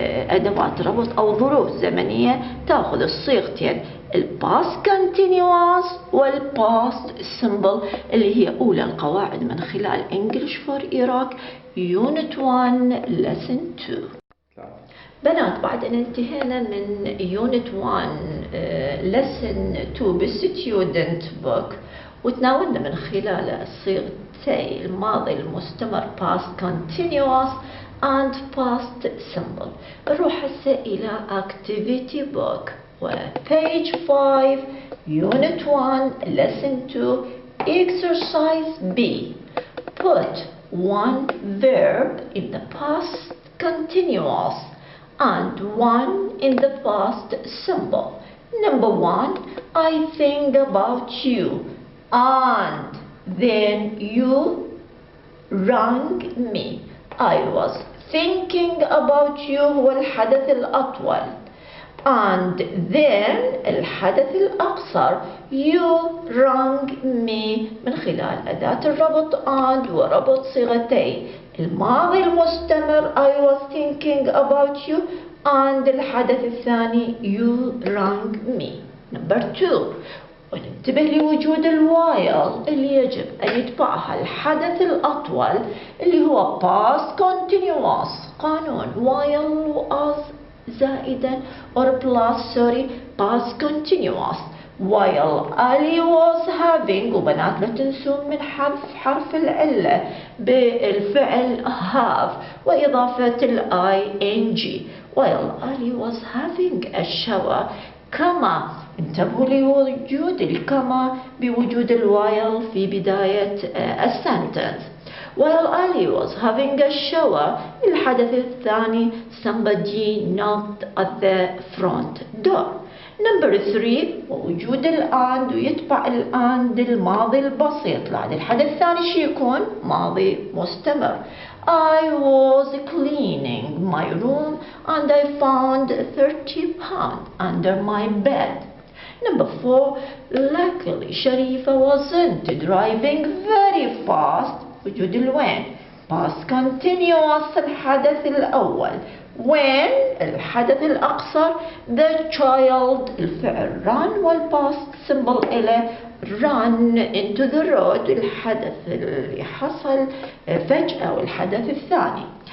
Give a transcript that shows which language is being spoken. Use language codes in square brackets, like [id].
[ar] أدوات ربط أو ظروف زمنية تأخذ الصيغتين ال past continuous وال past simple اللي هي أولى القواعد من خلال English for Iraq Unit 1 Lesson 2. بنات بعد أن انتهينا من Unit 1 Lesson 2 بالستودنت بوك وتناولنا من خلال صيغتي الماضي المستمر [en] past continuous and past simple. [ar] نروح هسه إلى Activity book و page 5 Unit 1 Lesson 2 Exercise B. [en] Put one verb in the past continuous and one in the past simple. Number 1, I think about you and then you rang me. I was thinking about you [ar] هو الحدث الأطول [en] and then [ar] الحدث الأقصر [en] you rang me [ar] من خلال أداة الربط and وربط صيغتي الماضي المستمر [en] I was thinking about you and [ar] الحدث الثاني [en] you rang me. [ar] Number 2 وننتبه لوجود الوايل اللي يجب أن يتبعها الحدث الأطول اللي هو past continuous قانون while was زائدا or plus past continuous [en] while Ali was having [ar] وبنات لا تنسون من حرف العلة بالفعل have وإضافة [en] ing while Ali was having a shower [ar] كما انتبهوا لوجود الكما بوجود الوايل في بداية السنتنس. [en] While Ali was having a shower [ar] الحدث الثاني [en] somebody knocked at the front door. [ar] Number 3 وجود and ويتبع and الماضي البسيط. بعد الحدث الثاني شو يكون؟ ماضي مستمر. [en] I was cleaning my room and I found 30 pounds under my bed. Number 4 luckily شريفة wasn't driving very fast. [ar] وجود الوين؟ past continuous الحدث الأول. when الحدث الأقصر [en] the child [ar] الفعل run والpast symbol إلى [en] run into the road [ar] الحدث اللي حصل فجأة والحدث الثاني.